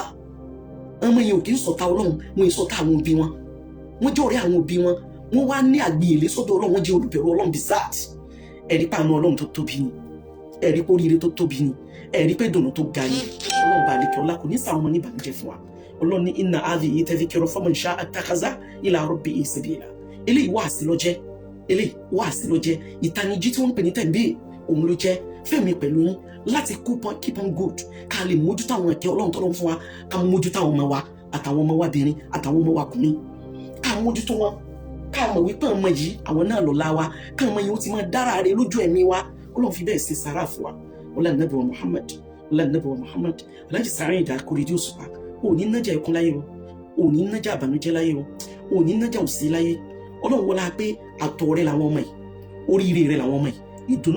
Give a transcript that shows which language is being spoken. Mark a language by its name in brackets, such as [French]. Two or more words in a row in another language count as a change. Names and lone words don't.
[Yoruba] Ọmọ yẹn ò kì í ṣọ̀tá Ọlọ́run, wọn ṣọ̀tá àwọn òbí wọn. Wọ́n jẹ́ ọ̀rẹ́ àwọn òbí wọn, wọ́n wá ní àgbìyèlé sọ́dọ̀ Ọlọ́run, wọ́n jẹ́ olùbẹ̀rù Ọlọ́run bizat. Ẹ̀rí pàánù Ọlọ́run tó tóbi ni, ẹ̀rí pé oríire tó tóbi ni, ẹ̀rí pé dùnnú tó ga ni. Ọlọ́run bá lékè ọlá kò ní sáwọn ọmọ ní ìbànújẹ́ fún wa. Ọlọ́run ní [Arabic] إن هذه تذكرة فمن شاء اتخذ إلى ربه سبيلا. [Yoruba] Eléyìí wáàsí ló jẹ́, eléyìí wáàsí ló jẹ́, ìtanijí tí wọ́n ń pè ní tẹ̀m̀bé òun ló jẹ́ fẹ́mi pẹ̀lú yín láti [English] keep on good [Yoruba] ká lè mójútó àwọn ẹ̀kẹ́ Ọlọ́run tó lọ́n fún wa, ká mójútó àwọn ọmọ wa àtàwọn ọmọ wa bìnrin àtàwọn ọmọ wa kùnrin, ká mójútó wọn, ká mọ̀ wípé ọmọ yìí àwọn náà lọ́la wa, ká ọmọ yìí ó ti máa dára rẹ̀ lójú ẹ̀mí wa. Ọlọ́run fi bẹ́ẹ̀ ṣe sàrà fún wa. ọlá nàbí wa Muhammad ọlá nàbí wa Muhammad Alhaji Saheed Akorede Òṣùpá ò ní nájà ẹkún láyé o ò ní nájà àbànújẹ́ láyé o ò ní nájà òsì láyé Ọlọ́run wọlá pé àtọ̀ rẹ làwọn ọmọ yìí oríire rẹ làwọn ọmọ yìí ìdùnnú